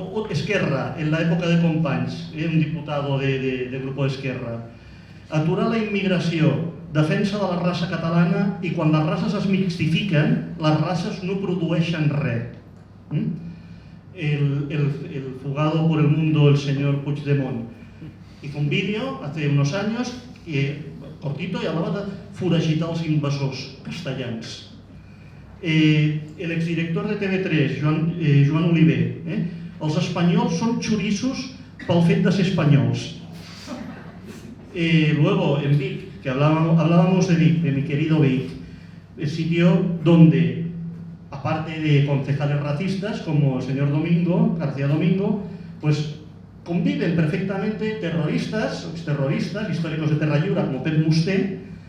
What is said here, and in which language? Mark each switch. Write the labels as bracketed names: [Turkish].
[Spanish] Esquerra, en la época de Companys, un diputado del grupo de Esquerra. [Catalan] Aturar la immigració, defensa de la raça catalana i quan les races es mixtifiquen, les races no produeixen res. [Spanish] El fugado por el mundo, el señor Puigdemont, hizo un vídeo hace unos años cortito y hablaba de [Catalan] foragitar els invasors castellans. [Spanish] El exdirector de TV3, [Catalan] Joan Oliver, els espanyols són xoriços pel fet de ser espanyols. [Spanish] Luego, en Vic, que hablábamos de Vic, de mi querido Vic, el sitio donde, aparte de concejales racistas como el señor García Domingo, pues conviven perfectamente terroristas, exterroristas, históricos de Terrallura como Pep Musté,